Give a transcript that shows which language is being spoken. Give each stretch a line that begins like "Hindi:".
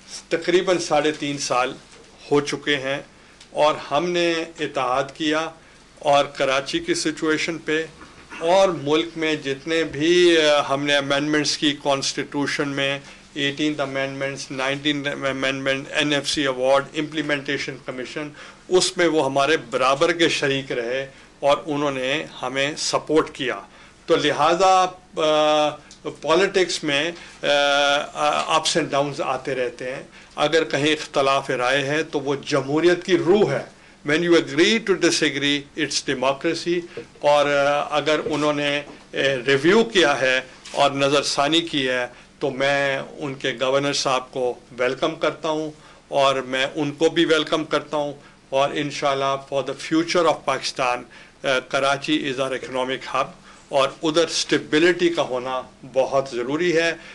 Urdu: تقریباً 3.5 سال ہو چکے ہیں اور ہم نے اتحاد کیا, اور کراچی کی سچویشن پہ اور ملک میں جتنے بھی ہم نے امینڈمنٹس کی کانسٹیٹیوشن میں, 18th amendments, 19th amendment, N F C award, implementation commission, اس میں وہ ہمارے برابر کے شریک رہے اور انہوں نے ہمیں سپورٹ کیا. تو لہٰذا پالیٹکس میں اپس اینڈ ڈاؤنز آتے رہتے ہیں. اگر کہیں اختلاف رائے ہے تو وہ جمہوریت کی روح ہے.
English: when you agree to disagree it's democracy.
Urdu: اور اگر انہوں نے ریویو کیا ہے اور نظر ثانی کی ہے تو میں ان کے گورنر صاحب کو ویلکم کرتا ہوں, اور میں ان کو بھی ویلکم کرتا ہوں, اور انشاءاللہ
English: for the future of Pakistan Karachi is our economic hub,
Urdu: اور ادھر اسٹیبلٹی کا ہونا بہت ضروری ہے.